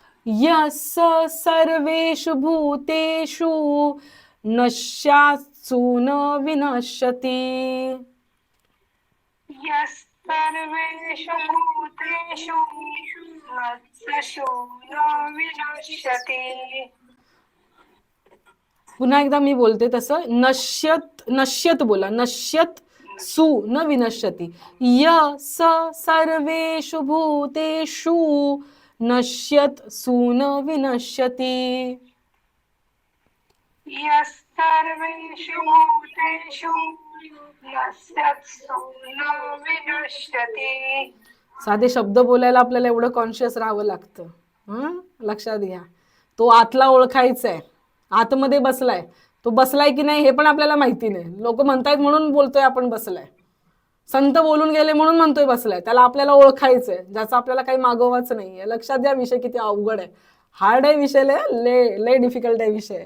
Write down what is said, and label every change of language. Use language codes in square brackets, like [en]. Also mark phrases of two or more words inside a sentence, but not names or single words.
[sa] यस सर्वेषु भूतेषु नश्यात्सु न विनश्यति. सर्वेषु भूतेषु नश्यति न विनश्यति. [mr] पुन्हा एकदा मी बोलते तसं, [sa] नश्यत नश्यत [mr] बोला, [sa] नश्यत सु न विनश्यति. य स सर्वेषु भूतेषु नश्यत सु न विनश्यति. सर्वेषु भूतेषु नश्यत्सु न विनश्यति. [mr] साधे शब्द बोलायला आपल्याला एवढं कॉन्शियस राहावं लागतं. लक्षात घ्या, तो आतला ओळखायचा आहे, आतमध्ये बसलाय. तो बसलाय की नाही हे पण आपल्याला माहिती नाही. लोक म्हणतायत म्हणून बोलतोय आपण बसलाय, संत बोलून गेले म्हणून म्हणतोय बसलाय. त्याला आपल्याला ओळखायचंय, ज्याचा आपल्याला काही मागोवाच नाहीये. लक्षात द्या, विषय किती अवघड आहे, हार्ड आहे विषय, ले डिफिकल्ट आहे विषय.